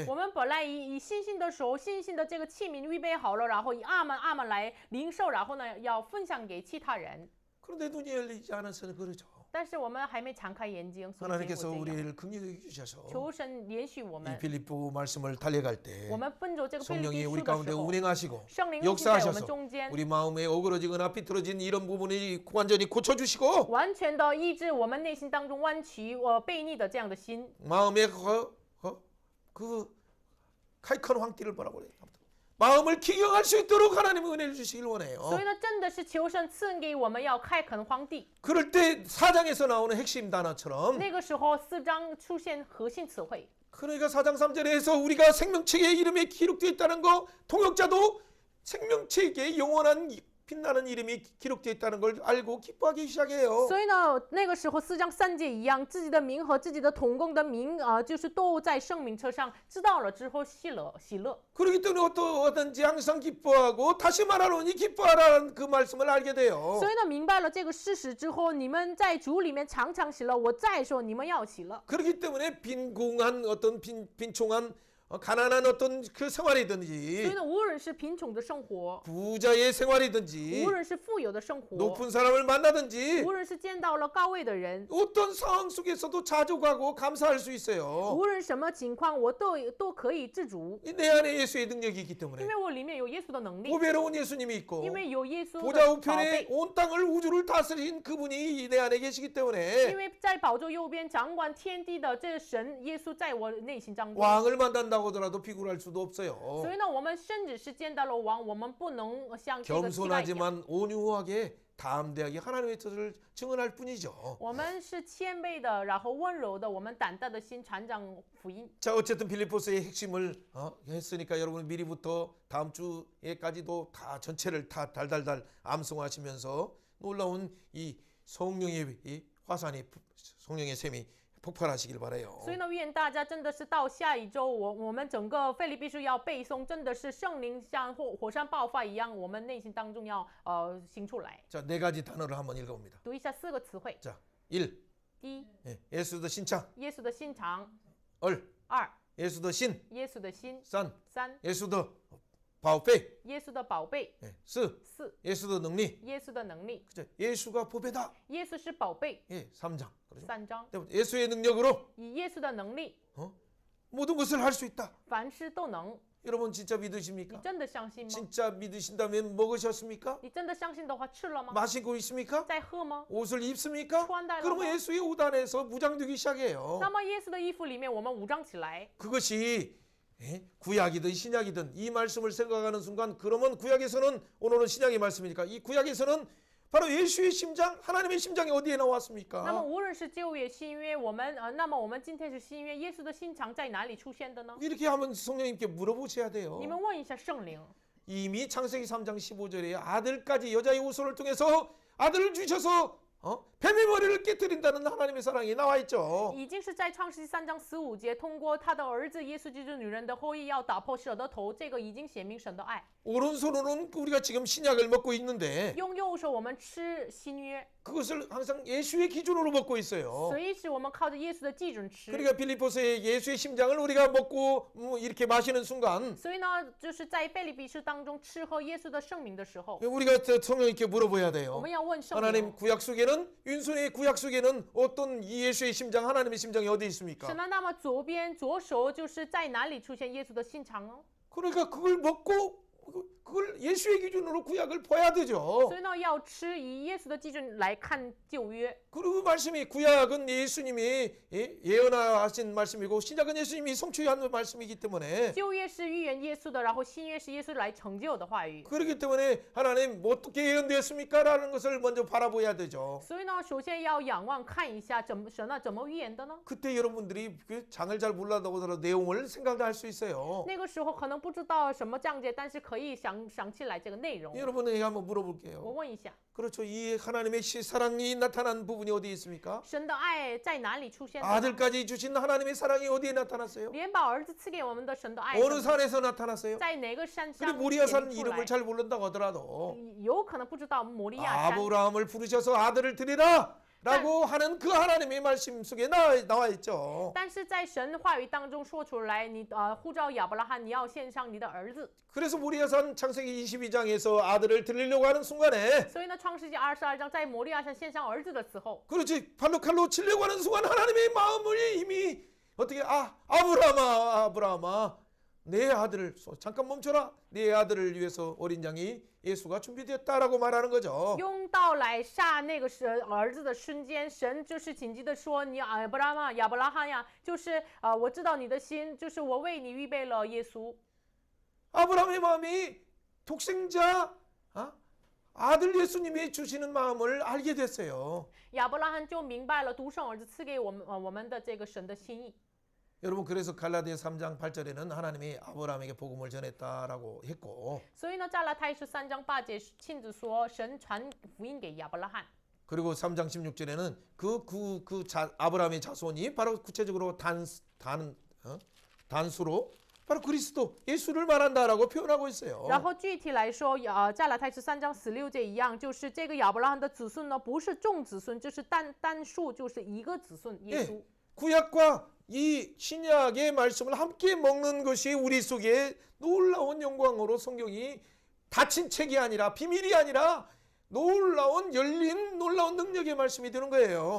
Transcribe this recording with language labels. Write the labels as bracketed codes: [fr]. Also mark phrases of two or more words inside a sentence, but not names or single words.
[zh] 我们本来以信心的手，信心的这个器皿预备好了，然后以阿门阿门来领受，然后呢要分享给其他人。 [ko] 그런데 눈이 열리지 않아서는 그러죠. [zh] 但是我们还没敞开眼睛，所以结果 [ko] 하나님께서 [zh] 这样。 [ko] 우리를 긍휼히 주셔서 [zh] 求神怜恤我 [ko] 이 [zh] 们， [ko] 빌립보 말씀을 달려갈 때 [zh] 我们奔着这个腓立 [ko] 성령이 [zh] 比 [ko] 우리 [zh] 书的 [ko] 가운데 [zh] 时候， [ko] 운행하시고 [zh] 圣灵运行在我们 [ko] 역사하셔서 [zh] 中间， [ko] 우리 마음에 어그러지거나 비틀어진 이런 부분이 완전히 고쳐주시고 [zh] 完全的医治我们内心当中弯曲悖逆的这样的心， [ko] 마음에 그 칼큰 황띠를 뭐라고 그래요? 마음을 기경할 수 있도록 하나님의 은혜를 주시길 원해요. [zh] 所以呢，真的是求神赐恩给我们，要开垦荒地。 [ko] 그럴 때 4장에서 나오는 핵심 단어처럼 [zh] 那个时候4章出现核心词汇， [ko] 그러니까 4장 3절에서 우리가 생명책의 이름에 기록되어 있다는 거 통역자도 생명책의 영원한 빛나는 이름이 기록되어 있다는 걸 알고 기뻐하기 시작해요. [zh] 所以呢，那个时候4章3节一样，自己的名和自己的同工的名就是都在圣名册上，知道了之后喜乐。 [ko] 그렇기 때문에 어떠든지 항상 기뻐하고 다시 말하노니 기뻐하라는 그 말씀을 알게 돼요. [zh] 所以呢，明白了这个事实之后，你们在主里面常常喜乐。我再说，你们要喜乐。 [ko] 그렇기 때문에 빈궁한 어떤 빈총한 가난한 어떤 그 [zh] 所以 [ko] 생활이든지 [zh] 呢，无论是贫穷的生活， [ko] 부자의 생활이든지 [zh] 无论是富有的生活， [ko] 높은 사람을 만나든지 [zh] 无论是见到了高位的人， [ko] 어떤 상황 속에서도 자족하고 감사할 수 있어요. [zh] 无论什么情况，我都可以自主， [ko] 내 안에 예수의 능력이 있기 [zh] 因 [ko] 때문에 [zh] 为我里面有耶稣的能力， [ko] 보배로운 예수님이 있고 [zh] 因为有耶稣 [ko] 보좌 [zh] 的宝 [ko] 우편에 [zh] 贝， [ko] 온 땅을 우주를 다스린 그분이 내 안에 계시기 [zh] 因 [ko] 때문에 [zh] 为在宝座右边掌管天地的这神耶稣在我内心当中。 [ko] 왕을 만난다고 하더라도 비굴할 수도 없어요. [zh] 所以呢，我们甚至是见到了王，我们不能像这个期待一样。 [ko] 겸손하지만 온유하게 담대하게 하나님의 뜻을 증언할 뿐이죠. [zh] 我们是谦卑的，然后温柔的，我们胆大的心传讲福音。 [ko] 자, 어쨌든 빌립보서의 핵심을 했으니까 여러분 미리부터 다음 주에까지도 다 전체를 다 달달달 암송하시면서 놀라운 이 성령의 이 화산이 성령의 샘이 폭발하시길 바라요. [zh] 所以呢，愿大家真的是到下一周，我们整个腓立比书要背诵，真的是圣灵像火山爆发一样，我们内心当中要行出来。 [ko] 자, 네 가지 단어를 한번 읽어봅니다. [zh] 读一下4个词汇。 [ko] 자, 1. [zh] 第一， [ko] 예수의 신창. [zh] 耶稣的心肠； [ko] 2. [zh] 2， [ko] 예수의 신. [zh] 耶稣的心； [ko] 3. [zh] 3， [ko] 예수의 바오페. [zh] 耶稣的宝贝； [ko] 4. [zh] 4， [ko] 예수의 능리. [zh] 耶稣的能力。 [ko] 그죠? 예수가 보배다. [zh] 耶稣是宝贝。 [ko] 예, 3장. 그렇죠? [zh] 3章， [ko] 예수의 능력으로 [zh] 以耶稣的能力， [ko] 모든 것을 할 수 있다. [zh] 凡事都能。 [ko] 여러분 진짜 [zh] 你 [ko] 믿으십니까? [zh] 真的相信吗？ [ko] 진짜 믿으신다면 먹으셨습니까? [zh] 你真的相信的话，吃了吗？ [ko] 마시고 있습니까? [zh] 在喝吗？ [ko] 옷을 입습니까? 추한다, 그러면 이러면? 예수의 옷 안에서 무장되기 시작해요. [zh] 那么耶稣的衣服里面，我们武装起来。 [ko] 그것이 구약이든 신약이든 이 말씀을 생각하는 순간 그러면 구약에서는 오늘은 신약의 말씀이니까 이 구약에서는 바로 예수의 심장, 하나님의 심장이 어디에 [zh] 那么 [ko] 나왔습니까? [zh] 无论是旧约、新约，那么我们今天是新约，耶稣的心肠在哪里出现的呢？ [ko] 이렇게 하면 성령님께 물어보셔야 돼요. [zh] 你们问一下圣灵。 [ko] 이미 창세기 3장 15절에 아들까지 여자의 후손을 통해서 아들을 주셔서 뱀의 머리를 깨뜨린다는 하나님의 사랑이 나와 있죠. [zh] 已经是在创世纪3章15节，通过他的儿子耶稣基督女人的后裔，要打破蛇的头，这个已经显明神的爱。 [ko] 오른손으로는 우리가 지금 신약을 먹고 있는데 [zh] 用右手我们吃新约， [ko] 그것을 항상 예수의 기준으로 먹고 있어요. [zh] 随时我们靠着耶稣的基准吃。 [ko] 그러니까 빌립보서의 예수의 심장을 우리가 먹고 이렇게 마시는 순간 [zh] 所以呢，就是在腓立比书当中吃喝耶稣的圣名的时候， [ko] 우리가 성령님께 물어봐야 [zh] 我 [ko] 돼요. [zh] 们要问圣 [ko] 하나님 [zh] 灵。 [ko] 구약 속에는 윤순의 구약 속에는 어떤 이 예수의 심장 하나님의 심장이 어디 있습니까? [zh] 神呢？那么左手就是在哪里出现耶稣的心肠呢？ [ko] 그러니까 그걸 먹고 그걸 예수의 기준으로 구약을 봐야 되죠. [zh] 所以呢，要吃以耶稣的基准来看旧约。 [ko] 그리고 말씀이 구약은 예수님이 예언하신 말씀이고 신약은 예수님이 성취한 말씀이기 때문에 [zh] 旧约是预言耶稣的，然后新约是耶稣来成就的话语。 [ko] 그렇기 때문에 하나님 어떻게 예언되었습니까? 라는 것을 먼저 바라봐야 되죠. [zh] 所以呢，首先要仰望看一下神呢怎么预言的呢？ [ko] 그때 여러분들이 그 장을 잘 몰라도 하더라도 내용을 생각할 수 있어요. [zh] 那个时候可能不知道什么降节，但是可以想起来这个内容。 [ko] 여러분에게 한번 [zh] 我 [ko] 물어볼게요. [zh] 问一下， [ko] 그렇죠. 이 하나님의 사랑이 나타난 부분이 어디 있습니까? [zh] 神的爱在哪里出现的呢？ [ko] 아들까지 주신 하나님의 사랑이 어디에 나타났어요? [zh] 连把儿子赐给我们的神的爱， [ko] 어느 산에서 나타났어요? [zh] 在哪个山 [ko] 그리고 [zh] 上 [ko] 모리아산 [zh] 显明出 [ko] 이름을 [zh] 来？ [ko] 잘 모른다고 하더라도 [zh] 有可能不知道摩利亚山。 [ko] 아브라함을 부르셔서 아들을 드리라 라고 하는 그 하나님의 말씀 속에 나와 있죠. [zh] 但是在神话语当中说出来，你呼召亚伯拉罕，你要献上你的儿子。 [ko] 그래서 모리아산 창세기 22장에서 아들을 드리려고 하는 순간에 [zh] 所以呢，创世纪22章在摩利亚山献上儿子的时候， [ko] 그렇지 발로 칼로 치려고 하는 순간 하나님의 마음을 이미 어떻게 아브라함아 내 아들을 잠깐 멈춰라 내 아들을 위해서 어린 양이 예수가 준비되었다라고 말하는 거죠. [zh] 用刀来杀那个儿子的瞬间，神就是紧急的说：“你亚伯拉罕呀，就是我知道你的心，就是我为你预备了耶稣。” [ko] 아브라함의 마음이 독생자 아들 예수님이 주시는 마음을 알게 됐어요. [zh] 亚伯拉罕就明白了独生儿子赐给我们的这个神的心意。 [ko] 여러분 그래서 갈라디아 3장 8절에는 하나님이 아브라함에게 복음을 전했다라고 했고 [zh] 所以呢，加拉太书3章8节亲自说，神传福音给亚伯拉罕。 [ko] 그리고 3장 16절에는 아브라함의 자손이 바로 구체적으로 단수로 바로 그리스도 예수를 말한다라고 표현하고 있어요. [zh] 然后具体来说，加拉太书3章16节一样，就是这个亚伯拉罕的子孙呢，不是众子孙，就是单数，就是一个子孙耶稣。 [ko] 구약과 이 신약의 말씀을 함께 먹는 것이 우리 속에 놀라운 영광으로 성경이 닫힌 책이 아니라 비밀이 아니라 놀라운 열린 놀라운 능력의 말씀이 되는 거예요.